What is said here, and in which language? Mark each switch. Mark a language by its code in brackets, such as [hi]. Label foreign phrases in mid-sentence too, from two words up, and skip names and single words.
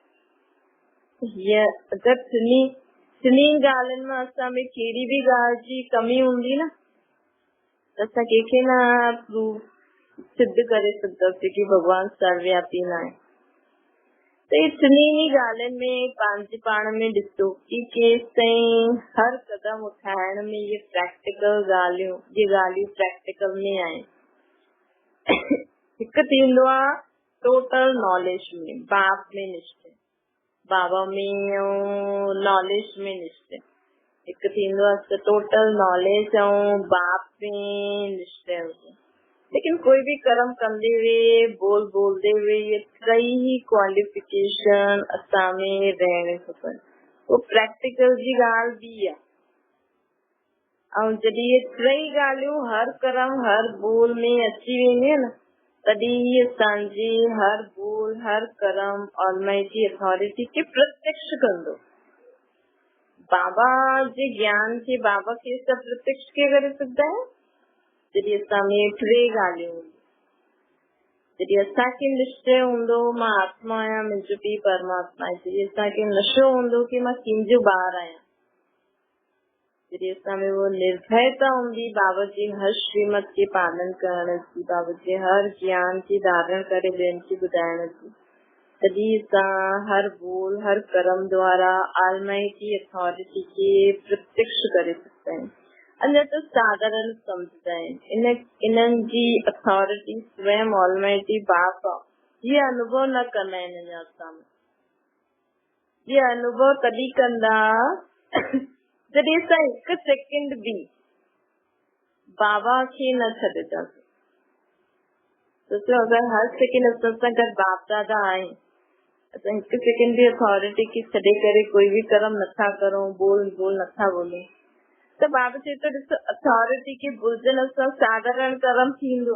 [sd] अगरि टिनी ॻाल्हियुनि में असां में कहिड़ी बि ॻाल्हि जी कमी हूंदी न, त असां कंहिंखे न प्रूव सिद्ध करे सघंदासीं कि भगवान सर्वव्यापी न आहे। त ये टिनी ॻाल्हियुनि में पंहिंजे पाण में ॾिसो कि केसि ताईं हर कदम उठाइण में ये प्रैक्टिकल ॻाल्हियूं, ये ॻाल्हियूं प्रैक्टिकल में आहिनि। हिकु थींदो आहे [en] total knowledge [sd] में, बाप में निश्चय, बाबा में नॉलेज में निश्चय। हिकु थींदो आहे [en] total knowledge [sd] ऐं बाप में निश्चय हुजे। लेकिन कोई भी कर्म कंदे हुए, बोलदे हुए, ये टई ही क्वालिफिकेशन असां में रहण खपनि। वो प्रैक्टिकल जी ॻाल्हि बि आहे। ऐं जॾहिं ये टई ॻाल्हियूं हर कर्म हर बोल में अची वेंदियूं न, तॾहिं असांजी हर बोल हर कर्म [en] almighty authority [sd] खे प्रत्यक्ष कंदो। बाबा जे ज्ञान खे बाबा खे सब प्रत्यक्ष के करे सघंदा आहियूं जॾहिं असां में टे ॻाल्हियूं हूंदियूं। जॾहिं असांखे निश्चय हूंदो मां आत्मा आहियां, मुंहिंजो पीउ परमात्मा आहे, जॾहिं असांखे नशो हूंदो कि मां कंहिंजो ॿार आहियां, जॾहिं असां में वो निर्भयता हूंदी बाबा जी हर श्रीमत के पालन करण जी, बाबा जे हर ज्ञान खे धारण करे ॿियनि खे ॿुधाइण जी, तॾहिं असां हर बोल हर कर्म द्वारा [en] almighty authority [sd] खे प्रत्यक्ष करे सघंदा आहियूं। अञा त साधारण सम्झंदा आहिनि इन्हनि जी अथॉरिटी स्वयं ऑलमाइटी बाप ये अनुभव न कंदा आहिनि। अञा असां ये अनुभव तॾहिं कंदा जॾहिं असां हिकु सेकेंड बि बाबा खे न छॾंदासीं। सोचो अगरि हर सेकेंड असां सां गॾु बाप दादा आहिनि, असां हिकु सेकेंड बि अथॉरिटी खे छॾे करे कोई बि कर्म नथा करूं, बोल नथा बोलूं, त बाबा चए थो ॾिसो अथॉरिटी खे भुलजण सां साधारण कर्म थींदो।